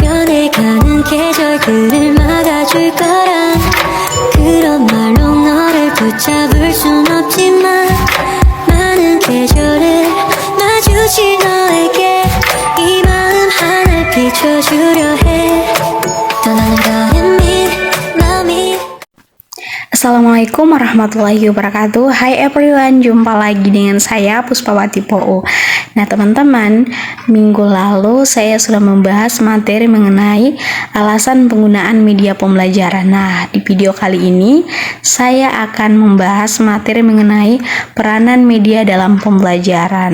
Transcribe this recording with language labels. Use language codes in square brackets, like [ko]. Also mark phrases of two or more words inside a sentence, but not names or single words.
[ko] 변해가는 계절들을 막아줄 거란 그런 말로 너를 붙잡을 순 없지만 많은 계절을 마주친 너에게 이 마음 하나 비춰주려 해 떠나는 거는 마음이. [ar] Assalamualaikum warahmatullahi wabarakatuh. [en] Hai everyone, [id] jumpa lagi dengan saya Puspawati Poo. Nah teman-teman, minggu lalu saya sudah membahas materi mengenai alasan penggunaan media pembelajaran. Nah di video kali ini saya akan membahas materi mengenai peranan media dalam pembelajaran.